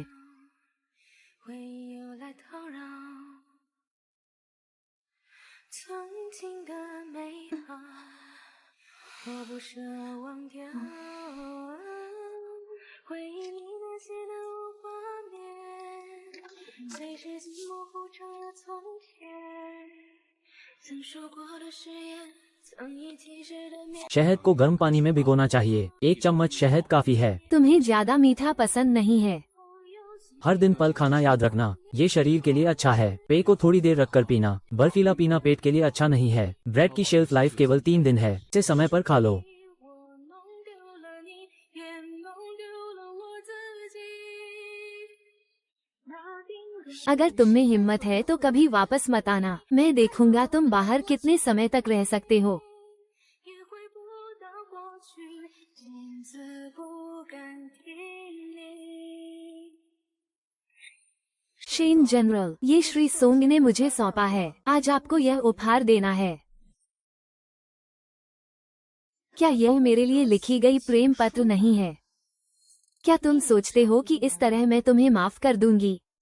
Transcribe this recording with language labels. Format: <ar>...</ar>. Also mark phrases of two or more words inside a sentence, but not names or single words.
<zh>回忆又来叨扰，曾经的美好，我不舍忘掉。回忆里那些的画面，随时间模糊成了从前。曾说过的誓言，曾一起时的面。</zh> <hi>शहद को गर्म पानी में भिगोना चाहिए। 1 चम्मच शहद काफी है। तुम्हें ज्यादा मीठा पसंद नहीं है। हर दिन फल खाना याद रखना, ये शरीर के लिए अच्छा है। पेय को थोड़ी देर रखकर पीना। बर्फीला पीना पेट के लिए अच्छा नहीं है। ब्रेड की</hi> <en>shelf life</en> <hi>केवल 3 दिन है, इसे समय पर खा लो।</hi> <zh>我弄丢了你，也弄丢了我自己。那定格</zh> <hi>अगर तुम में हिम्मत है तो कभी वापस मत आना। मैं देखूंगा तुम बाहर कितने समय तक रह सकते हो।</hi> <zh>也回不到过去，镜子不敢听你。</zh> <hi>शेन जनरल, ये श्री सोंग ने मुझे सौंपा है। आज आपको यह उपहार देना है। क्या यह मेरे लिए लिखी गई प्रेम पत्र नहीं है? क्या तुम सोचते हो कि इस तरह मैं तुम्हें माफ कर दूंगी?</hi>